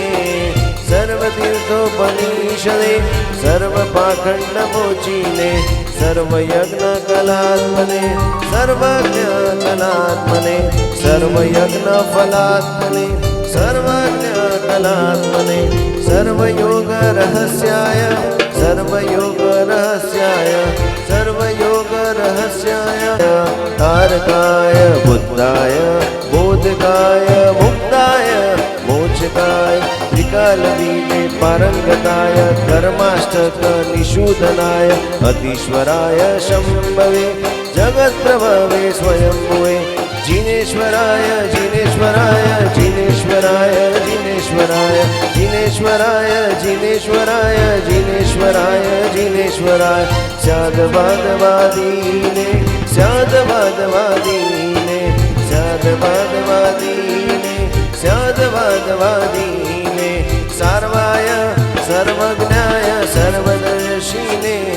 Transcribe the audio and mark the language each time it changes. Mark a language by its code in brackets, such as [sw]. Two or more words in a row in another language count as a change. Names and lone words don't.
[sa] સર્વતીર્થોપનિષદે સર્વપાખંડ મોચીને સર્વયજ્ઞ કલાત્મને સર્વજ્ઞ કલાત્મને સર્વયજ્ઞ ફલાત્મને સર્વજ્ઞ કલાત્મને સર્વયોગ રહસ્યાય સર્વયોગ રહસ્યાય સર્વયોગ રહસ્યાય તારકાય બુદ્ધાય मोचकाय मुक्ताय मोचकाय त्रिकालवीने पारंगताय धर्माष्टक निषूदनाय अतीश्वराय शंभवे जगत्प्रभवे स्वयंभुवे जिनेश्वराय जिनेश्वराय जिनेश्वराय जिनेश्वराय जिनेश्वराय जिनेश्वराय जिनेश्वराय जिनेश्वराय स्याद्वादवादीने स्याद्वादवादीने स्याद्वादवादीने स्याद्वादवादीने सार्वाय सर्वज्ञाय सर्वदर्शिने